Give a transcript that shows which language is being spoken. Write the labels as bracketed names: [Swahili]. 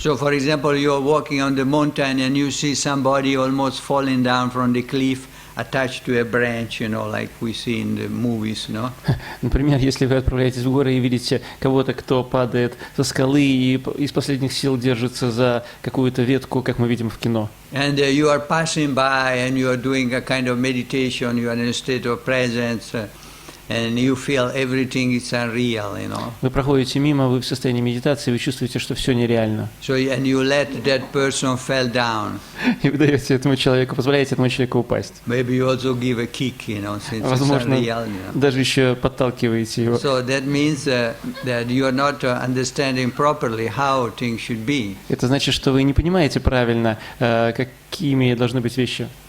[English] So, for example, you are walking on the mountain and you see somebody almost falling down from the cliff, attached to a branch, like we see in the movies, no? [Russian] Например, если вы отправляетесь в горы и видите кого-то, кто падает со скалы и из последних сил держится за какую-то ветку, как мы видим в кино. [English] And you are passing by and you are doing a kind of meditation, you are in a state of presence, and you feel everything is unreal, [Russian] Вы проходите мимо, вы в состоянии медитации, вы чувствуете, что все нереально. [English] So, and you let that person fall down. [Russian] И вы даете этому человеку, позволяете этому человеку упасть. [English] Maybe you also give a kick, since [Russian] Возможно, [English] it's unreal. [Russian] даже еще подталкиваете его. [English] So that means that you are not understanding properly how things should be. [Russian] Это значит, что вы не понимаете правильно, какими должны быть вещи.